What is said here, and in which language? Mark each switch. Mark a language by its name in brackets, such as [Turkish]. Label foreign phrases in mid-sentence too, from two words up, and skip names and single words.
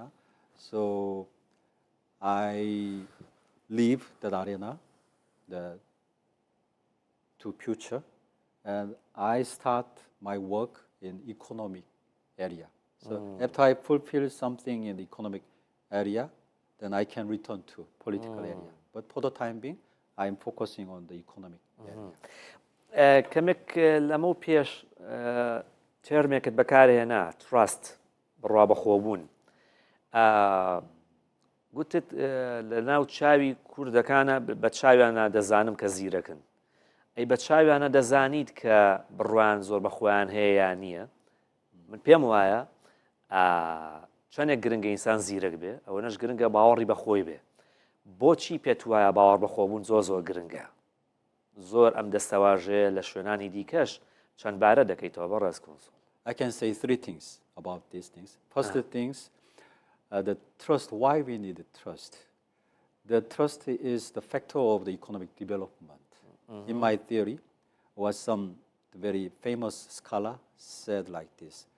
[English] So I leave that arena, to future, and I start my work in economic area. So after I fulfill something in the economic area, then I can return to political area. But for the time being, I am focusing on the economic area. [Central Kurdish] کەمێک لەمە پێش تێرمێکت بەکارهێنا تراست بڕوا بەخۆبوون گوتت لە ناو چاوی کوردەکانە بە چاویانە دەزانم کە زیرەکن ئەی بە چاویانە دەزانیت کە بڕوان زۆر بەخۆیان هەیە یان نییە من پێم وایە چەندێک گرنگە ئینسان زیرەک بێ ئەوە نەش گرنگە باوەڕی بەخۆی بێ بۆچی پێت وایە باوەڕ بەخۆبوون زۆر گرنگە زۆر ئەم دەستەواژەیە لە شوێنانی دیکەش چەند بارە دەکەیتەوە بەڕێز کۆنسۆڵ [English] I can say 3 things about these things. First things, the trust, why we need trust. The trust is the factor of the economic development. In my theory, was some very famous scholar said like this.